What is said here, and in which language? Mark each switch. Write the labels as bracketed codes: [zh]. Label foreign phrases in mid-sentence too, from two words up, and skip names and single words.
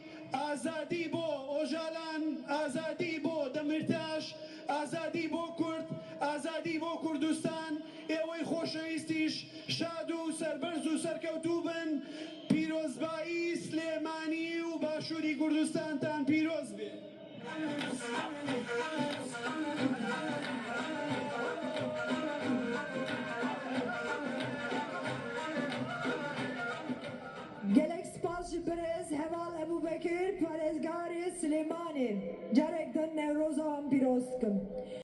[ckb] ئازادی بۆ ئۆژالان ئازادی بۆ دەمرتاش ئازادی بۆ کورد ئازادی بۆ کوردستان ئێوەی خۆشەویستیش شاد و سەربەرز و سەرکەوتوو بن پیرۆزبایی سلێمانی و باشووری کوردستانتان پیرۆز بێ [ku] gelek spas ji birêz heval Ebûbekir parêzgarê Silêmanê carek din Newroza wan pîroz bikim.